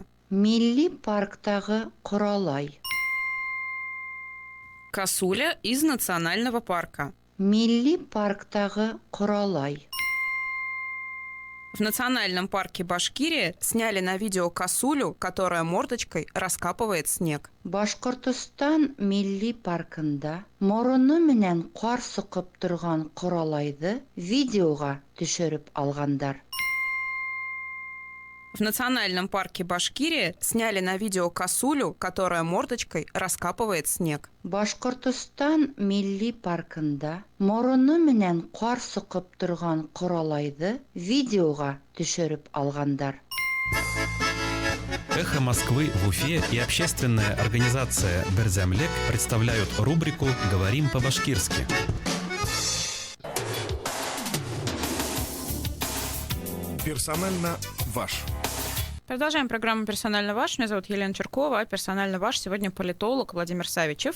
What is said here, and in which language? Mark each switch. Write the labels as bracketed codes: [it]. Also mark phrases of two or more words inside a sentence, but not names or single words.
[ba] Милли парктагы Коралай. [ru] Косуля из национального парка. [ba] Милли парктагы Коралай. [ru] В национальном парке Башкирия сняли на видео косулю, которая мордочкой раскапывает снег. [ba] Башкортостан милли паркында мороны менән кар сыгып торган коралайды видеога төшереп алгандар. [ru] В национальном парке Башкирия сняли на видео косулю, которая мордочкой раскапывает снег. [ba] Башкортостан милли паркында мороны менән кар сыгып торган коралайды видеога төшереп алгандар. [ru] «Эхо Москвы» в Уфе и общественная организация «Берземлек» представляют рубрику «Говорим по-башкирски». Персонально ваш. Продолжаем программу «Персонально ваш». Меня зовут Елена Черкова, а персонально ваш сегодня политолог Владимир Савичев.